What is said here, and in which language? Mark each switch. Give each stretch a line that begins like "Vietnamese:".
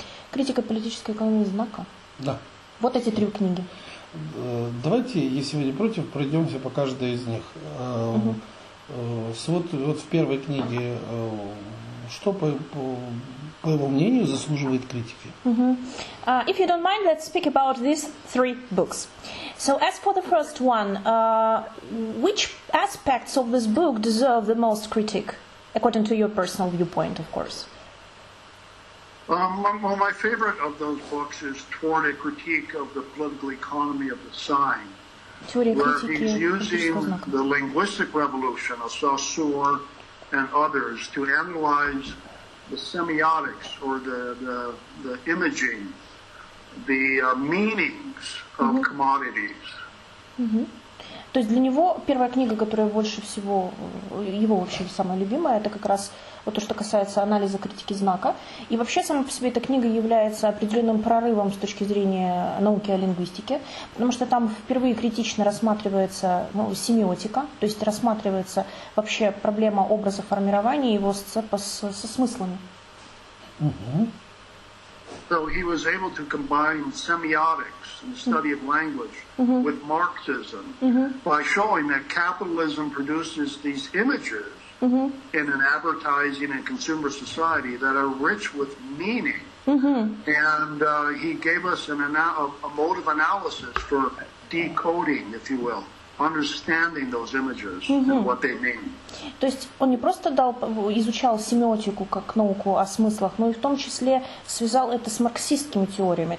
Russian: Критика политической экономии знака. Да. Вот эти три книги. Давайте, если вы не против, пройдемся по каждой из них. Вот в первой книге, что, по его мнению, заслуживает критики?
English: If you don't mind, let's speak about these three books. So as for the first one, which aspects of this book deserve the most critique, according to your personal viewpoint, of course? Well, my favorite of those books is Toward a Critique of the Political Economy of the Sign, where he's using the linguistic revolution of Saussure and others to analyze the semiotics, or the imaging, the meanings of commodities.
Russian: То есть для него первая книга, которая больше всего, его вообще самая любимая, это как раз вот то, что касается анализа критики знака. И вообще сама по себе эта книга является определенным прорывом с точки зрения науки о лингвистике, потому что там впервые критично рассматривается семиотика, то есть рассматривается вообще проблема образа формирования его со смыслами.
English: So he was able to combine semiotics and the study of language with Marxism by showing that capitalism produces these images in an advertising and consumer society that are rich with meaning. And he gave us a mode of analysis for decoding, if you will, understanding those images and what they mean.
Russian: То есть он не просто изучал семиотику как науку о смыслах, но и в том числе связал это с марксистскими теориями.